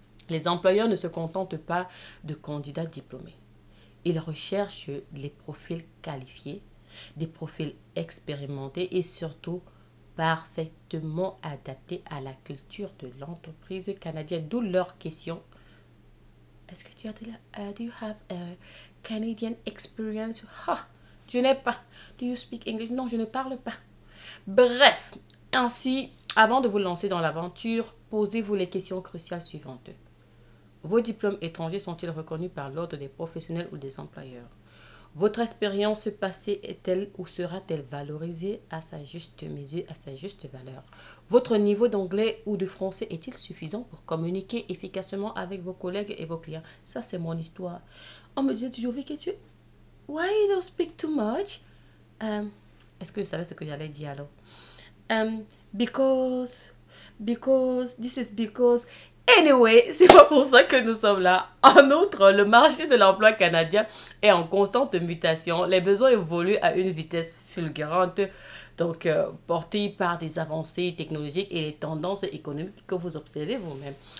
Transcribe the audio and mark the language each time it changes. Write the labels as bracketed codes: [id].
[fr] Les employeurs ne se contentent pas de candidats diplômés. Ils recherchent les profils qualifiés, des profils expérimentés et surtout parfaitement adaptés à la culture de l'entreprise canadienne. D'où leur question. Est-ce que tu as [en] do you have a Canadian experience? [fr] Je n'ai pas. [en] Do you speak English? [fr] Non, je ne parle pas. Bref, ainsi, avant de vous lancer dans l'aventure, posez-vous les questions cruciales suivantes. Vos diplômes étrangers sont-ils reconnus par l'ordre des professionnels ou des employeurs? Votre expérience passée est-elle ou sera-t-elle valorisée à sa juste mesure, à sa juste valeur? Votre niveau d'anglais ou de français est-il suffisant pour communiquer efficacement avec vos collègues et vos clients? Ça, c'est mon histoire. On me disait toujours, [en] Vicky, why you don't speak too much? [fr] Est-ce que vous savez ce que j'allais dire alors? [en] Because, this is because... [fr] Anyway, c'est pas pour ça que nous sommes là. En outre, le marché de l'emploi canadien est en constante mutation. Les besoins évoluent à une vitesse fulgurante, donc portés par des avancées technologiques et les tendances économiques que vous observez vous-même.